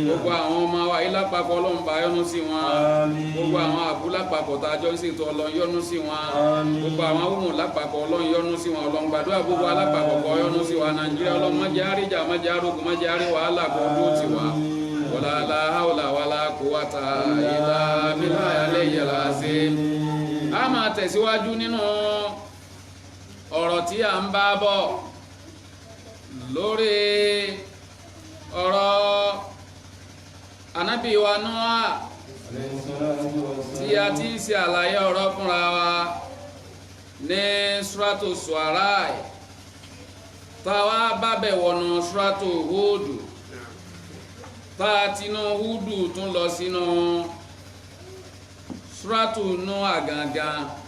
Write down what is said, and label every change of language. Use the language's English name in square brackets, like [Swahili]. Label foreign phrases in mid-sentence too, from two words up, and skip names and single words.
[Yoruba] Gbogbo àwọn ọmọ wa yìí lápapọ̀ Ọlọ́run bá yọ́nú sí wọn. Àmín. Gbogbo àwọn àbú lápapọ̀ tá a jọ ń ṣètò Ọlọ́run yọ́nú sí wọn. Àmín. Gbogbo àwọn ọmọ lápapọ̀ Ọlọ́run yọ́nú sí wọn. Ọlọ́run gbàdúrà gbogbo alápapọ̀ kó yọ́nú sí wa. Nàìjíríà Ọlọ́run má jẹ́ àríjà má jẹ́ àrógùn má jẹ́ àrí wàhálà kó dúró tì wá. [Arabic] ولا لا حول ولا قوة إلا بالله العلي العظيم. [Yoruba] A máa tẹ̀síwájú nínú ọ̀rọ̀ tí a ń bá bọ̀ lórí ọ̀rọ̀ ànábì wa Nóà tí a ti ń ṣe àlàyé ọ̀rọ̀ fúnra wa ní suratu Shu'ara táwa bábẹ̀ wọnú suratu Húdù tá a tinú Húdù tún lọ sínú suratu Nóà gangan.